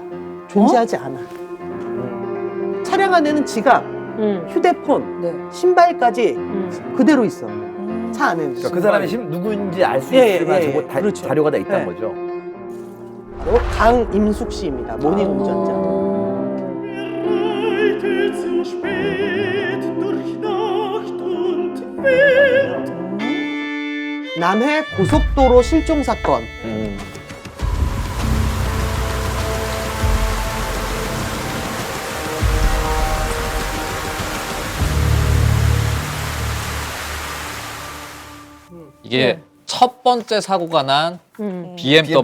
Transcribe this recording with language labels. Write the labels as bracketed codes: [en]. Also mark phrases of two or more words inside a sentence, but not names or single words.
[ko] 존재하지 않아. 차량 안에는 지갑, 휴대폰, 네. 신발까지 그대로 있어. 차 안에는. 그러니까 그 사람이 누구인지 알 수 예, 있을 만한 예, 정보 그렇죠. 자료가 다 있다는 네. 거죠. 강임숙 씨입니다. 모닝 운전자. [de] Zu spät durch Nacht und Wind. [ko] 남해 고속도로 실종 사건. 이게 첫 번째 사고가 난 BMW,